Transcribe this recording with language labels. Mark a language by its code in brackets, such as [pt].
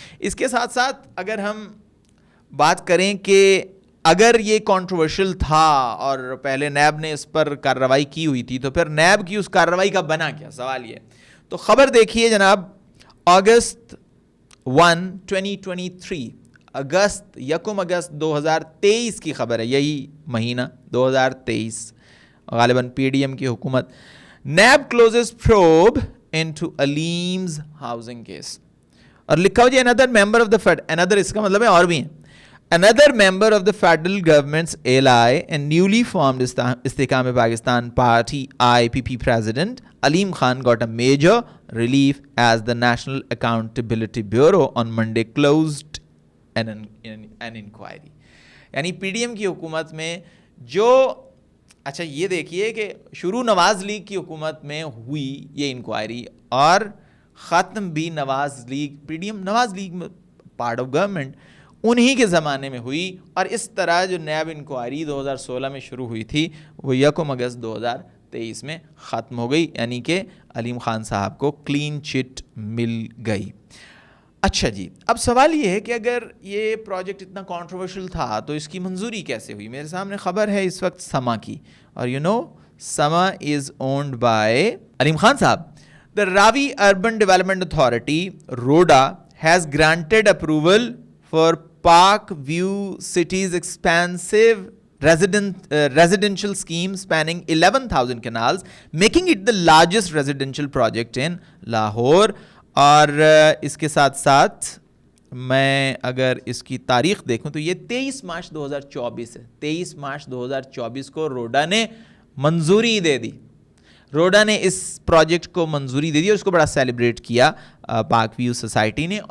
[ur] اس کے ساتھ ساتھ اگر ہم بات کریں کہ اگر یہ کنٹروورشل تھا اور پہلے نیب نے اس پر کارروائی کی ہوئی تھی, تو پھر نیب کی اس کارروائی کا بنا کیا, سوال یہ. تو خبر دیکھیے جناب, اگست 2023 اگست 2023 کی خبر ہے, یہی مہینہ 2023, غالباً پی ڈی ایم کی حکومت. [en] NAB closes probe into Aleem's housing case, [ur] اور لکھا ہو جی [en] another member of the Fed, another [ur] اس کا مطلب ہے اور بھی ہیں, [en] another member of the federal government's ally and newly formed Istehkam Pakistan party IPP president Aleem Khan got a major relief as the National Accountability Bureau on Monday closed an inquiry. [ur] یعنی P D M کی حکومت میں جو, اچھا یہ دیکھیے کہ شروع نواز لیگ کی حکومت میں ہوئی یہ انکوائری, اور ختم بھی نواز لیگ, پی ڈی ایم نواز لیگ میں پارٹ آف گورنمنٹ, انہی کے زمانے میں ہوئی. اور اس طرح جو نیب انکوائری 2016 میں شروع ہوئی تھی وہ 1 اگست 2023 میں ختم ہو گئی, یعنی کہ علیم خان صاحب کو کلین چٹ مل گئی. اچھا جی, اب سوال یہ ہے کہ اگر یہ پروجیکٹ اتنا کنٹروورشل تھا تو اس کی منظوری کیسے ہوئی. میرے سامنے خبر ہے اس وقت سما کی, اور سما [en] is owned by [ur] علیم خان صاحب. [en] The Ravi Urban Development Authority (RODA) has granted approval for Park View City's expansive residential scheme spanning 11,000 canals, making it the largest residential project in Lahore. [ur] اور اس کے ساتھ ساتھ میں اگر اس کی تاریخ دیکھوں تو یہ 23 مارچ 2024 ہے. 23 مارچ 2024 کو روڈا نے منظوری دے دی, روڈا نے اس پروجیکٹ کو منظوری دے دی, اور اس کو بڑا سیلیبریٹ کیا پارک ویو سوسائٹی نے.